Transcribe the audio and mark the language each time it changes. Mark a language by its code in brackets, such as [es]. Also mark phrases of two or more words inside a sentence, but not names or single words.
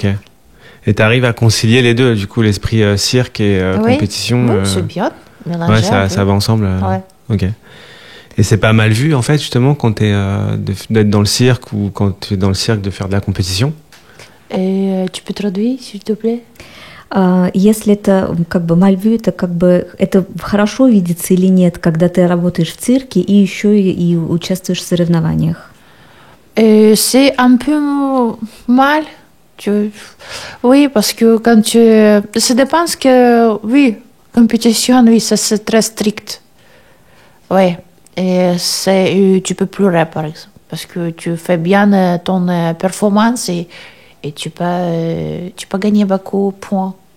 [fr] Et tu arrives à concilier les deux, du coup, l'esprit cirque et compétition. Oui, c'est bien. Ouais, ça va ensemble. Ok. Et c'est pas mal vu, en fait, justement, quand d'être dans le cirque ou quand tu es dans le cirque de faire de la compétition? Et tu peux traduire, s'il te plaît? [ru] Если это как бы мальвю, это хорошо видится или нет, когда ты работаешь в цирке и еще и участвуешь в соревнованиях? [fr] C'est un peu mal. Oui, parce que quand ça dépend que, oui, compétition, oui, ça c'est très strict. Oui, et tu peux pleurer, par exemple, parce que tu fais bien ton performance et tu peux gagner beaucoup de points.